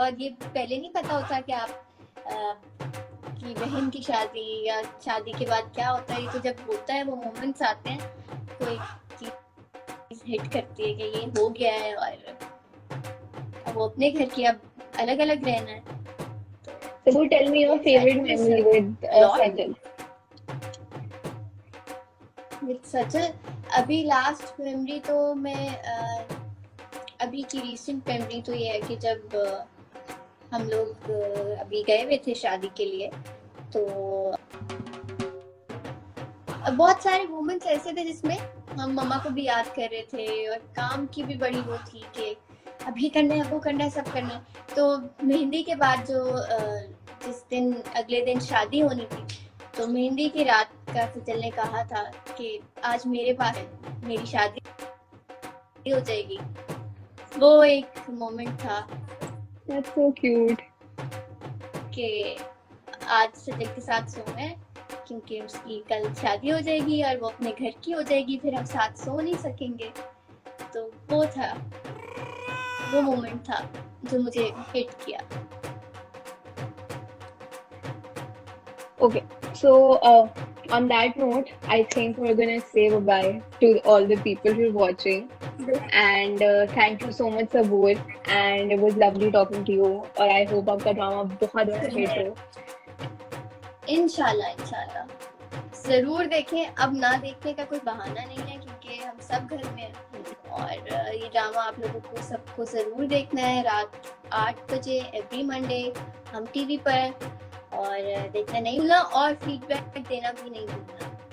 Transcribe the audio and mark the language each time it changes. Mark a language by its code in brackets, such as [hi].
[hi] और ये पहले नहीं पता होता कि आप की बहन की शादी या शादी के बाद क्या होता है। ये तो जब होता है वो मोमेंट्स आते हैं, कोई चीज हिट करती है कि ये हो गया है और अब वो अपने घर की अब अलग अलग रहना है। [en] So tell me your favorite memory with Sajal. With Sajal, [hi] अभी लास्ट मेमोरी तो मैं अभी की रीसेंट मेमोरी तो ये है कि जब हम लोग अभी गए हुए थे शादी के लिए, तो बहुत सारे मोमेंट्स ऐसे थे जिसमें हम मम्मा को भी याद कर रहे थे और काम की भी बड़ी वो थी कि अभी करना है, वो करना है, सब करना है। तो मेहंदी के बाद जो जिस दिन अगले दिन शादी होनी थी, तो मेहंदी की रात का सजल ने कहा था कि आज मेरे पास मेरी शादी हो जाएगी। वो एक मोमेंट था। [en] That's so cute. [hi] कि आज सजल के साथ सोना है क्योंकि उसकी कल शादी हो जाएगी और वो अपने घर की हो जाएगी, फिर हम साथ सो नहीं सकेंगे। तो वो था, वो मोमेंट था जो मुझे हिट किया। [en] Okay, so on that note, I think we're gonna say bye to all the people who are watching. And thank you so much, Sabur. And it was lovely talking to you. [hi] और [en] I hope [hi] आपका drama बहुत बड़ा hit हो। इंशाल्लाह इंशाल्लाह जरूर देखें। अब ना देखने का कोई बहाना नहीं है क्योंकि हम सब घर में हैं, और ये ड्रामा आप लोगों को सबको जरूर देखना है। रात 8 बजे एवरी मंडे हम टीवी पर, और देखना नहीं भूलना और फीडबैक देना भी नहीं भूलना।